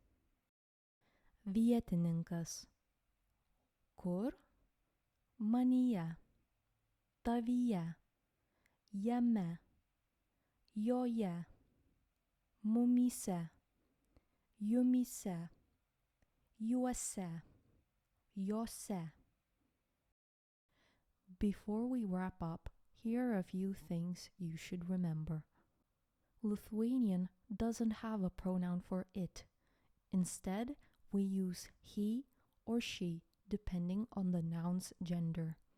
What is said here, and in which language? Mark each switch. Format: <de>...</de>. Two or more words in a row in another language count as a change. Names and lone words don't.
<lt>Vietininkas. Kur? Manyje, tavyje, jame, joje, mumyse, jumyse, juose, jose.</lt> <en>Before we wrap up, here are a few things you should remember. Lithuanian doesn't have a pronoun for it. Instead, we use he or she depending on the noun's gender.</en>